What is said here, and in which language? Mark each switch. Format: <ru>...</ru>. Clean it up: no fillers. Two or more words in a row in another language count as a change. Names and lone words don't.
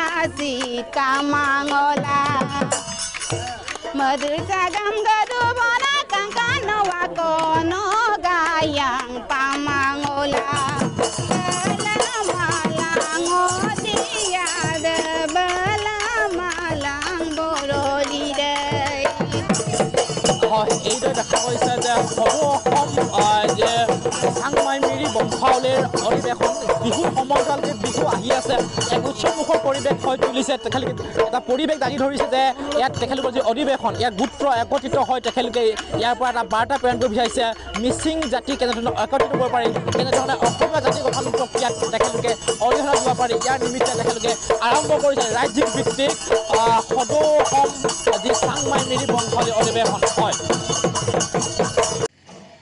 <mrg>sikamangola Madur sagam gadubana kangkano wakono gayang pamangola Balamalango diade balamalang borolide</mrg> <as>এইদৰে দেখা গৈছে যে সদৌ অসম যে চাংমাই মিৰি বংশাৱলীৰ অধিৱেশন বিহুৰ সমান্তৰালকৈ বিহু আহি আছে এক উৎসৱমুখৰ পৰিৱেশ হৈ তুলিছে তেখেতলোকে এটা পৰিৱেশ দাঙি ধৰিছে যে ইয়াত তেখেতলোকৰ যি অধিৱেশন ইয়াত গোত্ৰ একত্ৰিত হৈ তেখেতলোকে ইয়াৰ পৰা এটা বাৰ্তা প্ৰেৰণ কৰিব বিচাৰিছে মিচিং জাতি কেনেধৰণে একত্ৰিত কৰিব পাৰি কেনেধৰণে অসমীয়া জাতি গঠন প্ৰক্ৰিয়াত তেখেতলোকে অৰিহণা দিব পাৰি ইয়াৰ নিমিত্তে তেখেতলোকে আৰম্ভ কৰিছে ৰাজ্যিক ভিত্তিক সদৌ অসম যি চাংমাই মিৰি বংশাৱলী অধিৱেশন হয়</as>